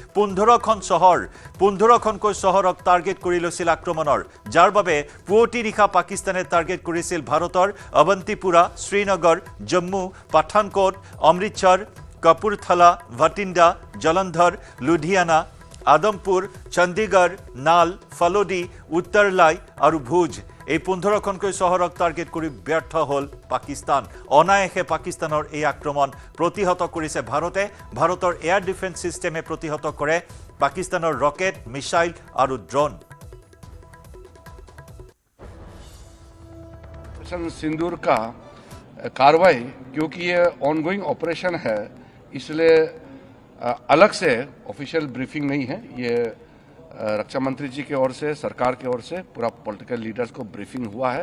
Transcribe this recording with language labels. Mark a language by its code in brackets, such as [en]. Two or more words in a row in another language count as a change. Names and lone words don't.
[as] 15খনকৈ চহৰক টাৰ্গেট কৰি লৈছিল আক্ৰমণৰ, যাৰ বাবে পুৱতি নিশা পাকিস্তানে টাৰ্গেট কৰিছিল ভাৰতৰ অৱন্তিপুৰা, শ্ৰীনগৰ, জম্মু, পাঠানকোট, অমৃতসৰ, কপুৰথালা, ভটিণ্ডা, জলন্ধৰ, লুধিয়ানা, আদমপুৰ, চণ্ডীগড়, নাল, ফালোডি, উত্তৰলাই আৰু ভুজ এই 15খনকৈ চহৰক টাৰ্গেট কৰি ব্যৰ্থ হ'ল পাকিস্তান। অনায়াসে পাকিস্তানৰ এই আক্ৰমণ প্ৰতিহত কৰিছে ভাৰতে। ভাৰতৰ [en] air defence system [as] প্ৰতিহত কৰে পাকিস্তানৰ ৰকেট, মিছাইল আৰু ড্ৰোন। [hi] सिंदूर का कार्रवाई क्योंकि ये [en] ongoing operation [hi] है, इसलिए अलग से [en] official briefing [hi] नहीं है। ये रक्षा मंत्री जी की ओर से, सरकार की ओर से पूरा [en] political leaders [hi] को ब्रीफिंग हुआ है।